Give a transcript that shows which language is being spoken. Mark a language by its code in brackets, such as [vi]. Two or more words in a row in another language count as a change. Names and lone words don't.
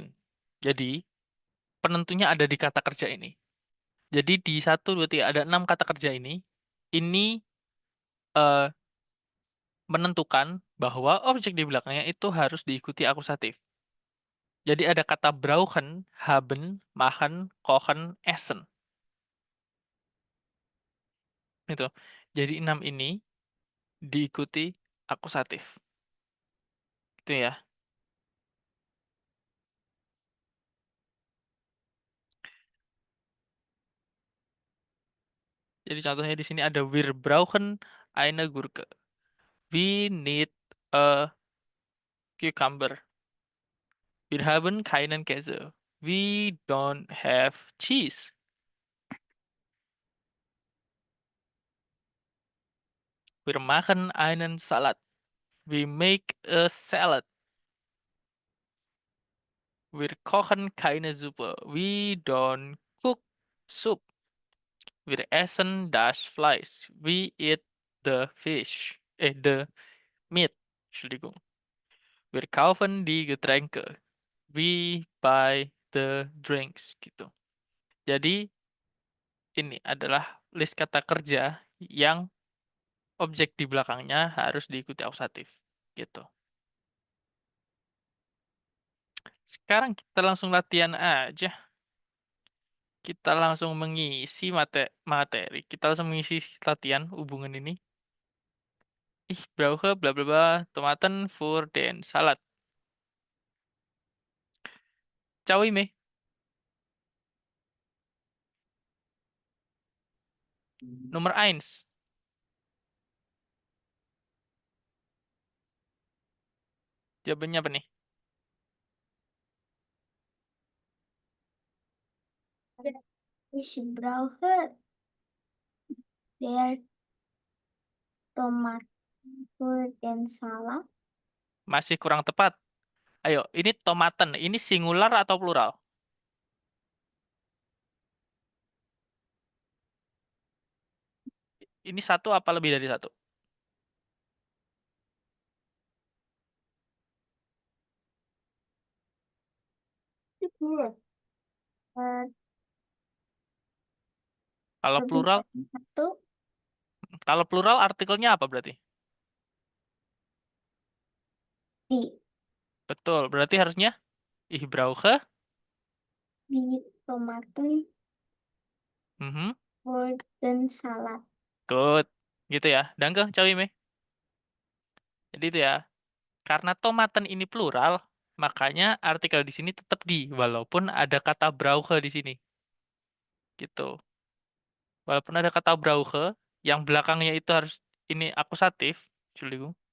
[id] Jadi, penentunya ada di kata kerja ini. Jadi, di satu, dua, tiga, ada 6 kata kerja ini. Ini eh, menentukan bahwa objek di belakangnya itu harus diikuti akusatif. Jadi, ada kata [de] brauchen, haben, machen, kochen, essen. [id] Itu. Jadi, 6 ini diikuti akusatif. Itu ya. Jadi contohnya di sini ada [de] wir brauchen eine Gurke. [en] We need a cucumber. [de] Wir haben keinen Käse. [en] We don't have cheese. [de] Wir machen einen Salat. [en] We make a salad. [de] Wir kochen keine Suppe. [en] We don't cook soup. [de] Wir essen das Fleisch. [en] We eat the fish. The meat. [de] Entschuldigung. Wir kaufen die Getränke. [en] We buy the drinks [id] gitu. Jadi ini adalah list kata kerja yang objek di belakangnya harus diikuti akusatif gitu. Sekarang kita langsung latihan aja. Kita langsung mengisi materi. Kita langsung mengisi latihan hubungan ini. [de] Ich brauche bla bla bla Tomaten für den Salat. [id] Ciao Ime. Nomor 1. Jawabannya apa nih? [de] Ich brauche der Tomaten für den Salat. [id] Masih kurang tepat. Ayo, ini tomaten. Ini singular atau plural? Ini satu apa lebih dari satu? Itu plural. Kalau Lebih plural, dari satu kalau plural artikelnya apa berarti? di Betul, berarti harusnya [de] ich brauche. di Tomaten Mhm, für den Salat. [id] good. Gitu ya. Danke, ciao Ime. Jadi itu ya. Karena tomaten ini plural, makanya artikel di sini tetap di, walaupun ada kata brauche di sini. Gitu. Walaupun ada kata brauche, yang belakangnya itu harus ini akusatif, Entschuldigung.